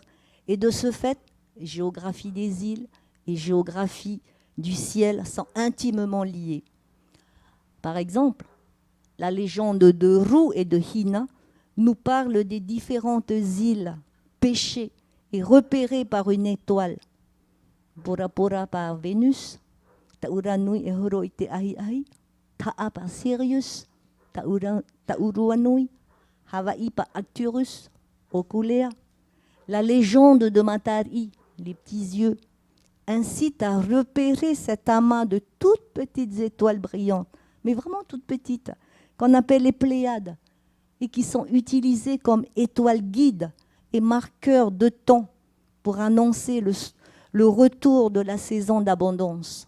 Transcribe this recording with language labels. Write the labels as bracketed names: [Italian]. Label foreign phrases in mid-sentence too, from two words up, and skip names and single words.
[French] Et de ce fait, géographie des îles et géographie du ciel sont intimement liées. Par exemple, la légende de Ru et de Hina nous parle des différentes îles pêchées et repérées par une étoile. Bora Bora par Vénus, [Tahitian] Tauranui e Horo i te ahi ahi, [French] Ta'a par Sirius, Tauruanui, Hawaii par Arcturus, Oculea. La légende de Matari, les petits yeux, incite à repérer cet amas de toutes petites étoiles brillantes, mais vraiment toutes petites, qu'on appelle les Pléiades, et qui sont utilisées comme étoiles guides et marqueurs de temps pour annoncer le retour de la saison d'abondance.